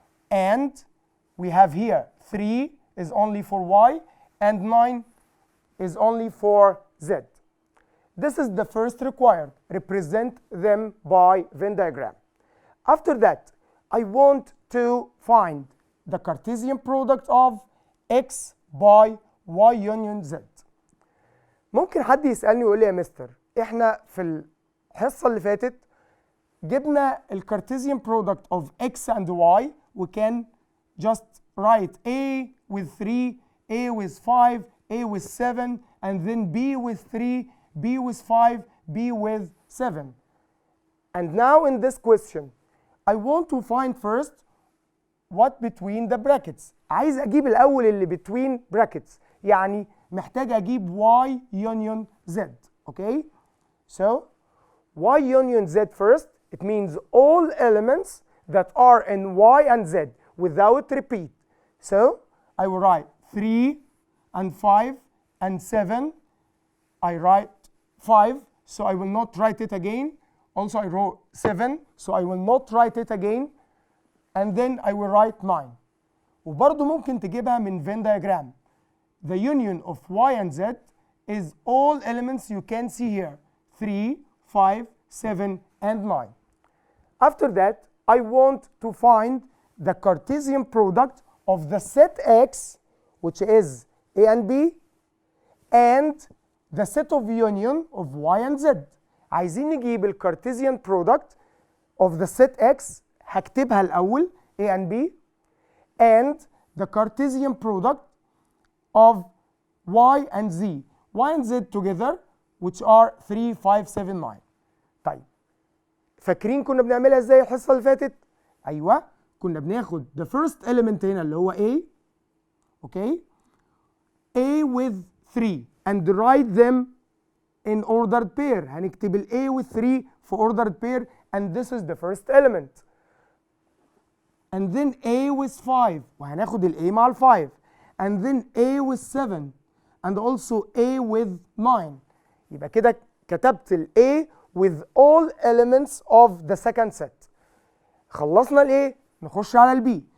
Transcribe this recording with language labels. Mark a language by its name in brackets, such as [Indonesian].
[English] And we have here 3 is only for Y and 9 is only for Z. This is the first required. Represent them by Venn diagram. After that, I want to find the Cartesian product of X by Y union Z. [Arabic] ممكن حد يسألني ويقول لي يا مستر احنا في الحصة اللي فاتت جبنا الكارتيزيان [English] product of X and Y. We can just write A with 3, A with 5, A with 7, and then B with 3, B with 5, B with 7. And now in this question, I want to find first what between the brackets. [Arabic] عايز أجيب الأول اللي [English] between brackets. [Arabic] يعني محتاج أجيب Y union Z. Okay? [English] So, Y union Z first. It means all elements that are in Y and Z without repeat. So, I will write 3 and 5 and 7. I write 5, so I will not write it again. Also, I wrote 7, so I will not write it again. And then I will write 9. [Arabic] وبرضه ممكن تجيبها من Venn diagram. [English] The union of Y and Z is all elements you can see here. 3, 5, 7, and 9. After that, I want to find the Cartesian product of the set X, which is A and B, and the set of union of Y and Z. [Arabic] عايزين نجيب ال [English] Cartesian product of the set X. [Arabic] هكتبها الأول [English] A and B, and the Cartesian product of Y and Z. Y and Z together, which are 3, 5, 7, 9. [Arabic] طيب فاكرين كنا بنعملها ازاي الحصة اللي فاتت؟ أيوه كنا بناخد [English] the first element [Arabic] هنا اللي هو A. [English] Okay? A with 3 and write them in ordered pair. [Arabic] هنكتب ال [English] A with 3 في ordered pair, and this is the first element. And then A with 5 [Arabic] وهناخد ال A مع ال 5, [English] and then A with 7 and also A with 9. [Arabic] يبقى كده كتبت ال A [English] with all elements of the second set. [Arabic] خلصنا ال A نخش على ال B.